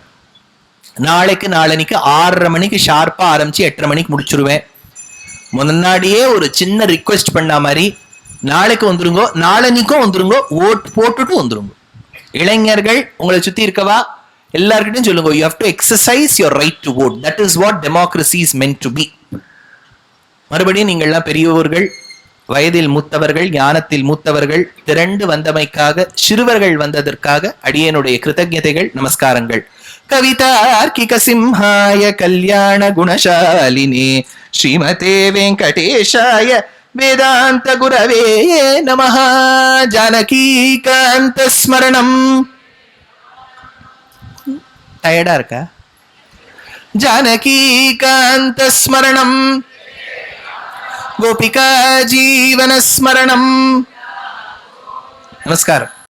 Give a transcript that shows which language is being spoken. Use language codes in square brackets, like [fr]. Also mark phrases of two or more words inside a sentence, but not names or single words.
[ta] நாளைக்கு 6:30 மணிக்கு ஷார்ப்பா ஆரம்பிச்சு 8:30 மணிக்கு முடிச்சிருவேன். முன்னாடியே ஒரு சின்ன ரிக்வெஸ்ட் பண்ண மாதிரி, நாளைக்கு வந்துருங்கோ, நாளைக்கும் வந்துருங்கோ, ஓட் போட்டுட்டு வந்துருங்க. இளைஞர்கள் உங்களை சுத்தி இருக்கவா எல்லார்கிட்டையும் சொல்லுங்க, [en] you have to exercise your right to vote. That is what democracy is meant to be. [ta] மறுபடியும் நீங்கள்லாம் பெரியவர்கள், வயதில் மூத்தவர்கள், ஞானத்தில் மூத்தவர்கள் திரண்டு வந்தமைக்காக, சிறுவர்கள் வந்ததற்காக அடியேனுடைய கிருத்தஜதைகள், நமஸ்காரங்கள். [sa] कवितार्किक सिंहाय कल्याण गुणशालिने श्रीमते वेङ्कटेशाय वेदान्त गुरवे नमः. जानकीकान्त स्मरणम्. [ta] டயர்டா இருக்கா? [sa] जानकीकान्त स्मरणम्, गोपिका जीवन स्मरणम्. [ta] நமஸ்காரம்.